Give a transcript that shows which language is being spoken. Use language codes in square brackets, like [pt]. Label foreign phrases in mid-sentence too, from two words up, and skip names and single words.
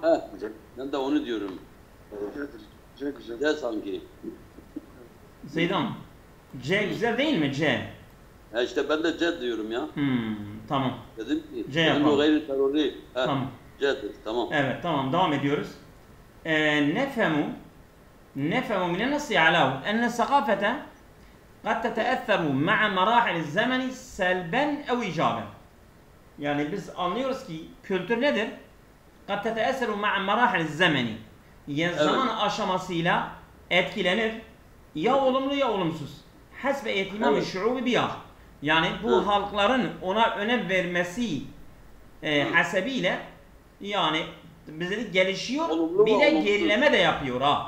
[tr] Ben de onu diyorum. C sanki. Seydam. C güzel değil mi C? İşte ben de C diyorum ya. Tamam. Dedim ki. C yapalım. O [ar] غير ضروري. [tr] Tamam. C'dir. Tamam. Evet tamam devam ediyoruz. [ar] نفهم من النص علاه أن الثقافة قد تتأثر مع مراحل الزمن سلبا أو إيجابا. [tr] Yani biz anlıyoruz ki kültür nedir? [ar] قد تتأثر مع مراحل الزمن. [tr] Yani zaman aşamasıyla etkilenir. Ya olumlu ya olumsuz. [ar] حسب اهتمام الشعوب بها. [tr] Yani bu halkların ona önem vermesi hasebiyle yani bizde gelişiyor, olumlu bir de gerileme de yapıyor ha.